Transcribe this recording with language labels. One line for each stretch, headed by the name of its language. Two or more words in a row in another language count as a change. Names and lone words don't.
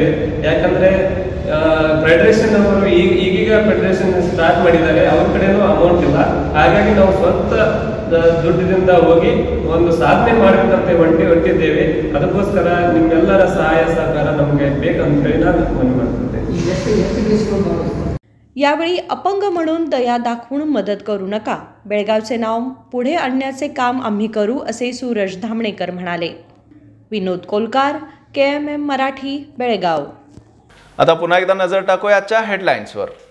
Kannada: ಯಾಕಂದರೆ ಫೆಡರೇಷನ್ ಅವರು ಈಗೀಗ ಫೆಡರೇಷನ್ ಸ್ಟಾರ್ಟ್ ಮಾಡಿದ್ದಾರೆ, ಅವ್ರ ಕಡೆನೂ ಅಮೌಂಟ್ ಇಲ್ಲ. ಹಾಗಾಗಿ ನಾವು ಸ್ವಂತ ದುಡ್ಡಿನಿಂದ ಹೋಗಿ ಒಂದು ಸಾಧನೆ ಮಾಡಬೇಕಂತ ಹೊಂಟಿದ್ದೇವೆ. ಅದಕ್ಕೋಸ್ಕರ ನಿಮ್ಮೆಲ್ಲರ ಸಹಾಯ ಸಹಕಾರ ನಮಗೆ ಬೇಕಂತ ಹೇಳಿ ನಾನು ಮನವಿ ಮಾಡ್ತಿದ್ದೇನೆ.
Marathi: यावेळी अपंग म्हणून दया दाखवून मदत करू नका, बेळगावचे नाव पुढे आणण्याचे काम आम्ही करू, असे सूरज धामणेकर म्हणाले. विनोद कोलकार, KMM मराठी, बेळगाव. आता पुन्हा एकदा नजर टाकूया आजच्या हेडलाईन्सवर.